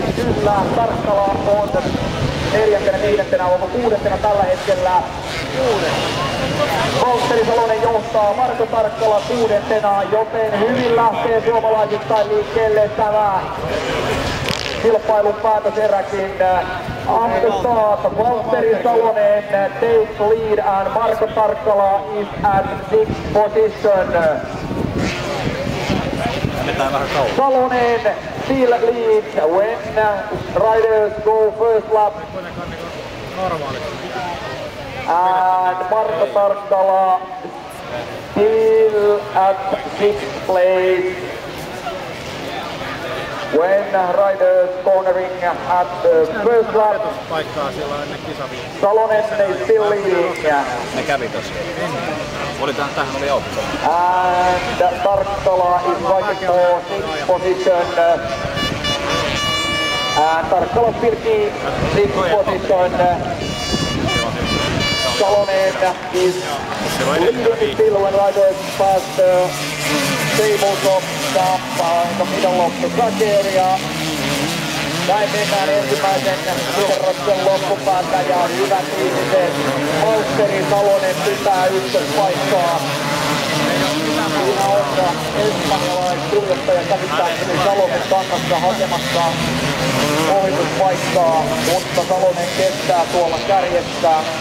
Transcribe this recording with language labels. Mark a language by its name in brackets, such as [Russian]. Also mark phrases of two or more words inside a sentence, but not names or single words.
[Finnish] Kyllä, Tarkkala on 4.5. onko 6. tällä hetkellä. Valtteri Salonen johtaa, Marko Tarkkala 6. joten hyvin lähtee suomalaisittain liikkeelle tämä kilpailun päätöseräkin. [English] On the start, Valtteri Salonen takes lead and Marko Tarkkala is at 6th position. Salonen still leads when riders go first lap. And Marko Tarkkala still at 6th place when riders cornering at the first lap. Salonen is still leading. [Finnish] Ne kävi tossa. Tähän oli auto. [English] And Tarkkala is fighting for 6th position. And Tarkkala pyrkii 6th position. Salonen is leading still when riders pass the tabletop in the middle of the track area. [Finnish] Näin mennään ensimmäisen kierroksen loppupäätä ja hyvät ihmiset. Valtteri Salonen pitää ykköspaikkaa. Siinä on espanjalaiskuljettaja käsittääkseni Salonen kannassa hakemassa ohituspaikkaa, mutta Salonen kestää tuolla kärjessä.